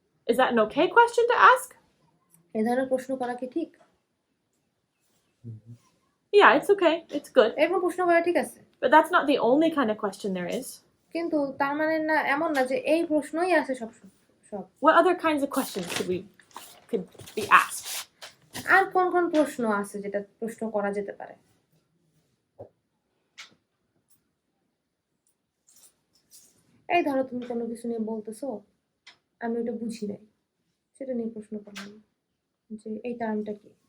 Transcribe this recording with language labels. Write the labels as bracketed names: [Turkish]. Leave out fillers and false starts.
[English] Is that an okay question to ask? [Bangla] এই ধরনের প্রশ্ন করা কি ঠিক? [English] Yeah, it's okay. It's good. [Bangla] এরকম প্রশ্ন করা ঠিক আছে, [English] But that's not the only kind of question there is. [Bangla] কিন্তু তার মানে না এমন না যে এই প্রশ্নই আছে সব। [English] What other kinds of questions could be asked? [Bangla] আর কোন কোন প্রশ্ন আছে যেটা প্রশ্ন করা যেতে পারে? এই ধরো তুমি কোনো কিছু নিয়ে বলতেছো, আমি ওটা বুঝি নাই, সেটা নিয়ে প্রশ্ন করলাম যে এই টার্মটা কি।